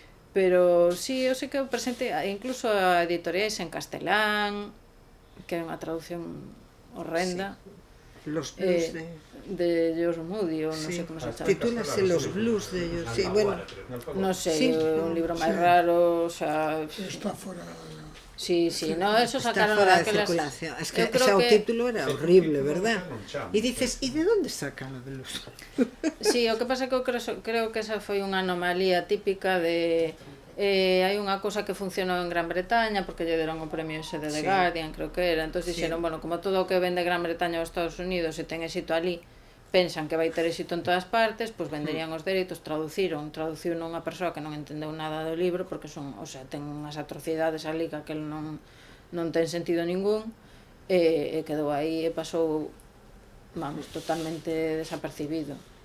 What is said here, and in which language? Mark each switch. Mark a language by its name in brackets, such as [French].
[Galician] Pero sí, eu sei que eu presente incluso a editoriais en castelán, que é unha traducción horrenda. Los blues de George Moody, ou non sei como se chama. Titúlase Los blues de ellos, sí, bueno. Non sei, un libro máis raro, xa... Está fora... Sí, no, eso sacaron de circulación. [Spanish] Es que ese título era horrible, ¿verdad? Y dices, ¿y de dónde sacan de los...? [Galician] Sí, o que pasa é que eu creo que esa foi unha anomalía típica de... hai unha cousa que funcionou en Gran Bretaña porque lle deron o premio ese de The Guardian, creo que era, entón dixeron, bueno, como todo o que vende Gran Bretaña aos Estados Unidos e ten éxito ali, pensan que vai ter éxito en todas partes, pois venderían os dereitos, traduciu unha persoa que non entendeu nada do libro porque son, o sea, ten unhas atrocidades ali que aquel non ten sentido ningún e quedou aí e pasou, vamos, totalmente desapercibido.